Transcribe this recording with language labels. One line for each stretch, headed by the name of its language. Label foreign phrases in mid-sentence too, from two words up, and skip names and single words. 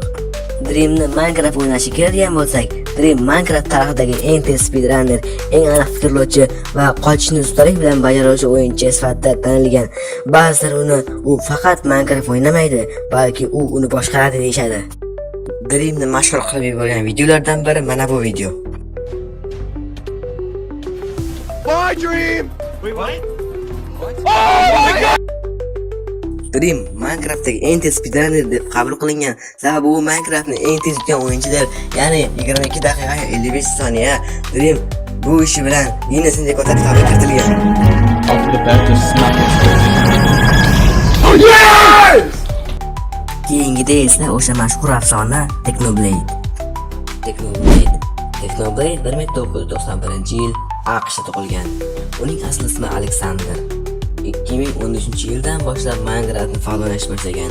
Uzbek: Dreamni Minecraft o'ynashga keladigan bo'lsak, Dream Minecraft tarixidagi eng tez speedrunner, eng aniq fikrlovchi va qochishni ustalik bilan bajaruvchi o'yinchi sifatida tanilgan. Ba'zilar u faqat Minecraft o'ynamaydi, balki u uni boshqaradi deyshadi. Dreamni mashhur qilib yuborgan videolardan biri mana bu video.
English: My dream! Wait, what? Oh my god!
Uzbek: Dream Minecraft'dagi eng tez speedrunner deb qabul qilingan sababi u Minecraft'ni eng tez yutgan o'yinchidir, ya'ni 22 daqiqa 55 soniya. Dream bu ishi bilan Guinness rekordlariga kiritilgan.
English: Off the bat to smack it. Oh yes!
Uzbek: Keyingida esa o'sha mashhur afsona Technoblade 1991-yil AQShda tug'ilgan. Uning asl ismi Alexander. 2013-yildan boshlab Minecraft'ni faol o'ynash boshlagan.